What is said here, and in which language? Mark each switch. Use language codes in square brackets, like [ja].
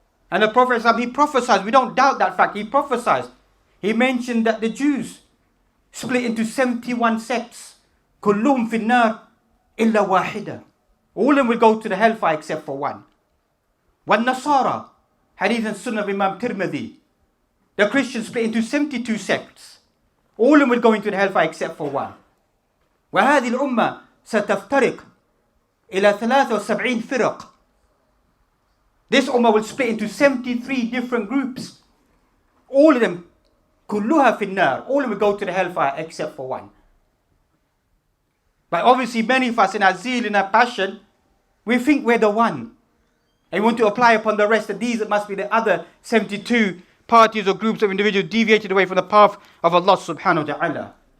[en] And the Prophet, he prophesied, we don't doubt that fact, he prophesied. He mentioned that the Jews split into 71 sects. [ar] كلهم في النار إلا واحدة. [en] All of them will go to the hellfire except for one. والنصارى, hadith and sunnah of Imam Tirmidhi. The Christians split into 72 sects. All of them will go into the hellfire except for one. [ar] وهذه الأمة ستفترق إلى 73 فرق. [en] This ummah will split into 73 different groups. All of them, [ar] كلها في النار. [en] All of them will go to the hellfire except for one. But obviously many of us in our zeal, in our passion, we think we're the one. And we want to apply upon the rest that these must be the other 72 parties or groups of individuals deviated away from the path of Allah subhanahu wa ta'ala.